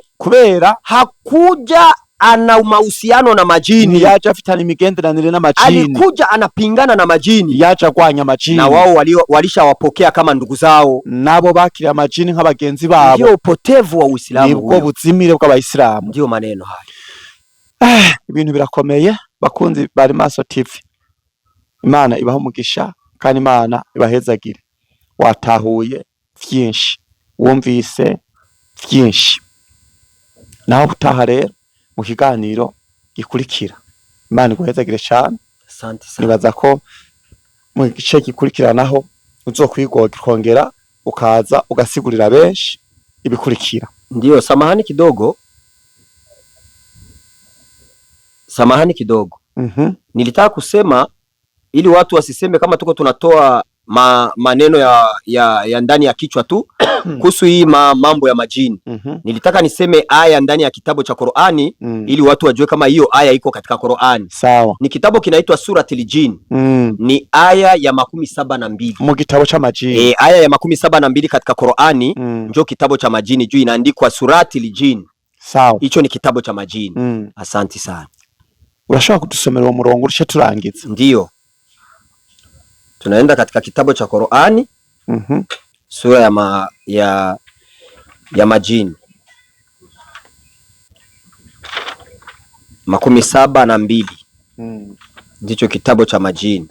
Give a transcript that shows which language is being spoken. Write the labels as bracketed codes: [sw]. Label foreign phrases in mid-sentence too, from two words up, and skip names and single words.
[rn] kubera [sw] hakuja ana mahusiano na majini, [rn] yaje afitana imigenderanire na majini, [sw] alikuja anapingana na majini, [rn] yaje agwanya majini, [sw] na wao walishawapokea kama ndugu zao, [rn] nabo bakira majini nk'abagenzi babo. [sw] Ndio upotevu wa Uislamu, [rn] nibwo buzimire bw'Abayisilamu. [sw] Ndio maneno haya. [rn] Ibintu birakomeye bakunzi bari Maso TV. Imana ibaho umugisha kandi Imana ibahezagire. Watahuye vyinshi, wumvise vyinshi. Naho butaha rero mu kiganiro gikurikira. Imana iguhezagire cyane. [sw] Asante sana. [rn] Nibaza ko mu gice gikurikiranaho uzokwigongera ukaza ugasigurira benshi ibikurikira. [sw] Ndio, samahani kidogo. Nilitaka kusema ili watu wasiseme kama tuko tunatoa maneno ya ndani ya kichwa tu kuhusu hii mambo ya majini. Nilitaka niseme aya ndani ya kitabu cha Qur'ani ili watu wajue kama hiyo aya iko katika Qur'ani. Sawa. Ni kitabu kinaitwa Suratul Jin. Ni aya ya 72 [rn] mu gitabo cha majini. [sw] Aya ya 72 katika Qur'ani ndio kitabu cha majini, juu inaandikwa Suratul Jin. Sawa. Hicho ni kitabu cha majini. Asante sana. [rn] Urashobora kudusomera uwo murongo urishe turangiza? [sw] Ndio. Tunaenda katika kitabu cha Qur'ani. Sura ya majini 72. Ndicho kitabu cha majini.